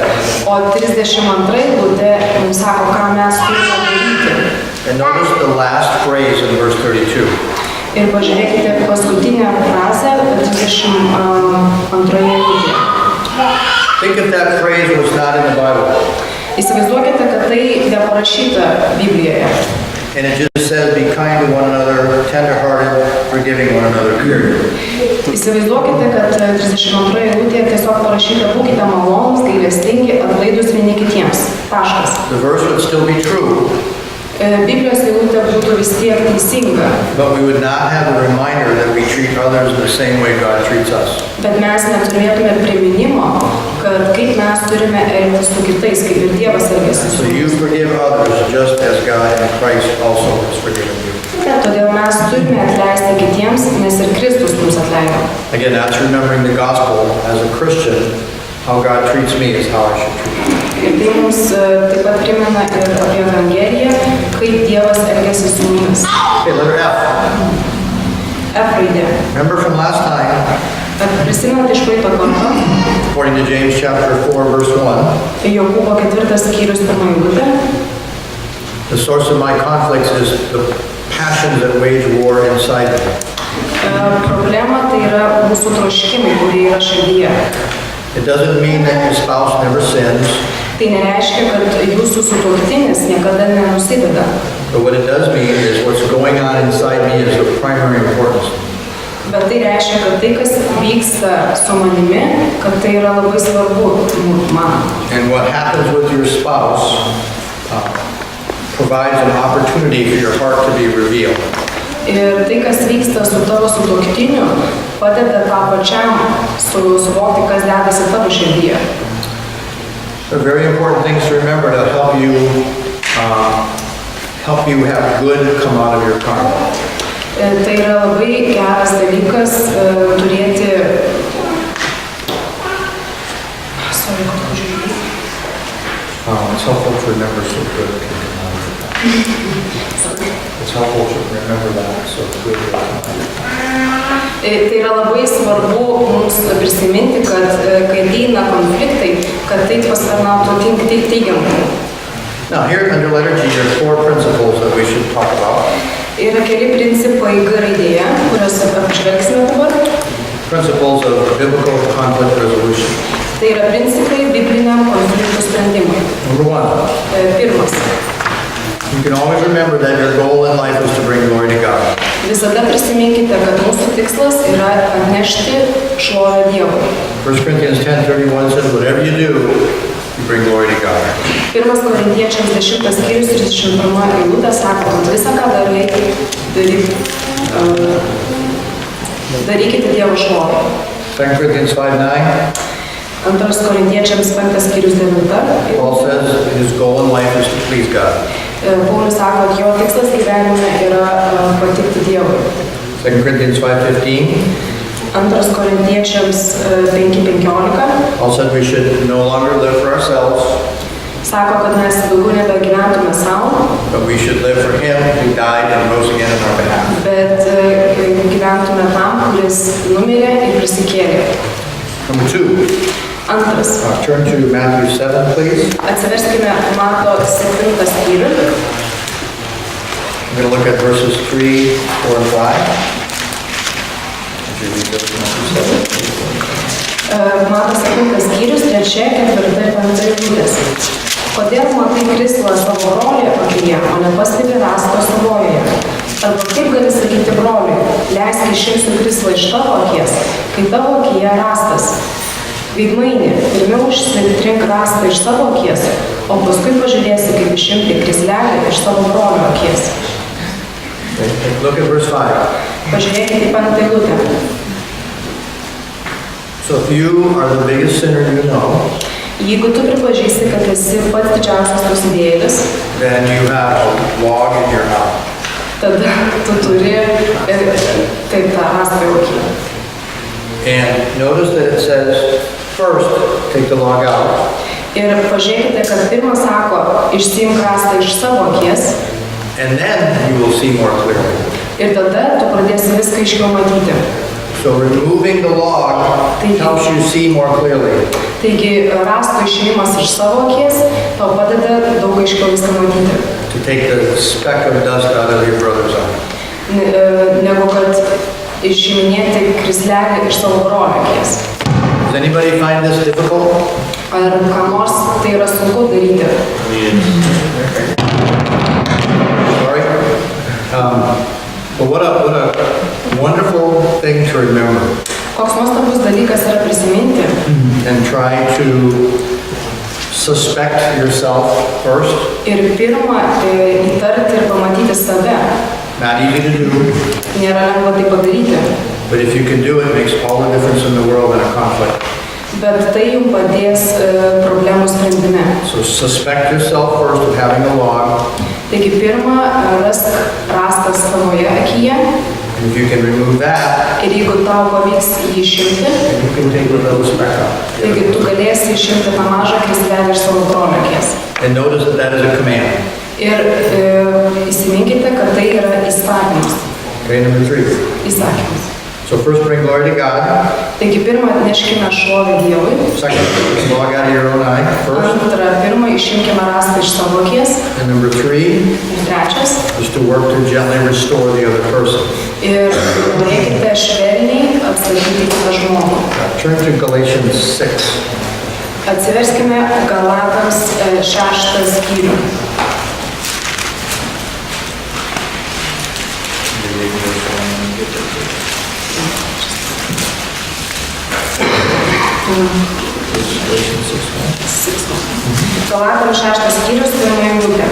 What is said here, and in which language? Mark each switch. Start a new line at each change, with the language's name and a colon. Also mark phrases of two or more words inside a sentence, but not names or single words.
Lithuanian: O 32 eilutė mums sako, ką mes turime daryti.
English: And notice the last phrase in verse 32.
Lithuanian: Ir pažiūrėkite paskutinę frazę 32 eilutėje.
English: Think if that phrase was not in the Bible.
Lithuanian: Įsivaizduokite, kad tai neparašyta Biblijoje.
English: And it just says, be kind to one another, tender-hearted, forgiving one another, period.
Lithuanian: Įsivaizduokite, kad 32 eilutėje tiesiog parašyta, būkite malonūs, gailestingi, atlaidūs vieni kitiems. Taškas.
English: The verse would still be true.
Lithuanian: Biblijos eilutė būtų vis tiek teisinga.
English: But we would not have a reminder that we treat others the same way God treats us.
Lithuanian: Bet mes neturėtume priminimo, kad kaip mes turime elgtis su kitais, kaip ir Dievas elgiasi su
English: So you
Lithuanian: mumis.
English: forgive others just as God in Christ also has forgiven you.
Lithuanian: Todėl mes turime atleisti kitiems, nes ir Kristus mums atleido.
English: Again, that's remembering the gospel as a Christian. How God treats me is how I should treat you.
Lithuanian: Ir tai mums taip pat primena ir apie Evangeliją, kaip Dievas elgiasi su mumis.
English: Okay, letter F.
Lithuanian: F raidė.
English: Remember from last time,
Lithuanian: Prisimenat iš praeito karto,
English: according to James chapter 4, verse 1,
Lithuanian: Jokūbo 4 skyrius 1 eilutė.
English: the source of my conflicts is the passions that wage war inside me.
Lithuanian: Problema tai yra mūsų troškimai, kurie yra širdyje.
English: It doesn't mean that your spouse never sins,
Lithuanian: Tai nereiškia, kad jūsų sutuoktinis niekada nenusideda.
English: but what it does mean is what's going on inside me is of primary importance.
Lithuanian: Bet tai reiškia, kad tai, kas vyksta su manimi, kad tai yra labai svarbu man.
English: And what happens with your spouse provides an opportunity for your heart to be revealed.
Lithuanian: Ir tai, kas vyksta su tavo sutuoktiniu, padeda tau pačiam suvokti, kas dedasi tavo širdyje.
English: They're very important things to remember to help you have good come out of your karma.
Lithuanian: Tai yra labai geras dalykas turėti... Sorry, kad pažiūrėjau.
English: It's helpful to remember so good can come out of your karma. It's helpful to remember that so good can come out of your karma.
Lithuanian: Tai yra labai svarbu mums prisiminti, kad kai ateina konfliktai, kad tai pasitarnautų teigiamai.
English: Now here under letter G there are 4 principles that we should talk about.
Lithuanian: Yra keli principai G raidėje, kuriuos apžvelgsime dabar.
English: Principles of biblical conflict resolution.
Lithuanian: Tai yra principai bibliniam konfliktų sprendimui.
English: Number 1.
Lithuanian: Pirmas.
English: You can always remember that your goal in life is to bring glory to God.
Lithuanian: Visada prisiminkite, kad mūsų tikslas yra atnešti šlovę Dievui.
English: 1 Corinthians 10:31 says, whatever you do, you bring glory to God.
Lithuanian: 1 Korintiečiams 10 skyrius 31 eilutė sako, kad visą, ką darai, darykite Dievo šlovę.
English: 2 Corinthians 5:9.
Lithuanian: 2 Korintiečiams 5 skyrius 9.
English: Paul says his goal in life is to please God.
Lithuanian: Paulius sako, kad jo tikslas gyvenime yra patikti Dievui.
English: 2 Corinthians 5:15.
Lithuanian: 2 Korintiečiams 5:15.
English: Paul said we should no longer live for ourselves,
Lithuanian: Sako, kad mes daugiau nebegyventume savo,
English: but we should live for him who died and rose again on our behalf.
Lithuanian: bet gyventume tam, kuris numirė ir prisikėlė.
English: Number 2.
Lithuanian: Antras.
English: Turn to Matthew 7, please.
Lithuanian: Atsiverskime Mato 7 skyrių.
English: I'm going to look at verses 3, 4, and 5. Would you read those, Matthew 7?
Lithuanian: Mato 7 skyrius, 3, 4 ir 5 eilutės. Kodėl matai krislą savo brolį akyje, o nepastebi rąsto savojoje? Arba kaip gali sakyti broliui, leisk išimsiu krislą iš tavo akies, kai tavo akyje rąstas. Veidmaini, pirmiau išsitrink rąstą iš savo akies, o paskui pažiūrėsi, kaip išimti krislelį iš savo brolio akies.
English: Look at verse 5.
Lithuanian: Pažiūrėkite į 5 eilutę.
English: So if you are the biggest sinner you know,
Lithuanian: Jeigu tu pripažįsti, kad esi pats didžiausias nusidėjėlis,
English: then you have a log in your mouth.
Lithuanian: tada tu turi taip tą rąstą jau akyje.
English: And notice that it says, first, take the log out.
Lithuanian: Ir pažiūrėkite, kad pirmas sako, išsiimk rąstą iš savo akies,
English: And then you will see more clearly.
Lithuanian: ir tada tu pradėsi viską aiškiau matyti.
English: So removing the log helps you see more clearly.
Lithuanian: Taigi rąsto išėjimas iš savo akies tau padeda daug aiškiau viską matyti.
English: To take the speck of dust out of your brother's eye.
Lithuanian: Negu kad išiminėti krislelį iš savo brolio akies.
English: Does anybody find this difficult?
Lithuanian: Ar ką nors tai yra sunku daryti?
English: Sorry? But what a wonderful thing to remember.
Lithuanian: Koks nuostabus dalykas yra prisiminti
English: And try to suspect yourself first.
Lithuanian: ir pirmą įtarti ir pamatyti save.
English: Not easy to do,
Lithuanian: Nėra lengva tai padaryti,
English: but if you can do it, it makes all the difference in the world in a conflict.
Lithuanian: bet tai jums padės problemų sprendime.
English: So suspect yourself first of having a log,
Lithuanian: Taigi pirmą rask rąstą savoje akyje
English: and if you can remove that,
Lithuanian: ir jeigu tau pavyks jį išimti,
English: then you can take the little speck out.
Lithuanian: taigi tu galėsi išimti tą mažą krislelį iš savo brolio akies.
English: And notice that is a command.
Lithuanian: Ir įsiminkite, kad tai yra įstatymas.
English: Okay, number 3.
Lithuanian: Įsakymas.
English: So first bring glory to God.
Lithuanian: Taigi pirmą atneškime šlovę Dievui.
English: Second, take the log out of your own eye first.
Lithuanian: Antra, pirmą išimkime rąstą iš savo akies.
English: And number 3
Lithuanian: Ir trečias.
English: is to work to gently restore the other person.
Lithuanian: Ir norėkite švelniai atstatyti kitą žmogų.
English: Turn to Galatians 6.
Lithuanian: Atsiverskime Galatams 6 skyrių. Galatams 6 skyrius 1 eilutė.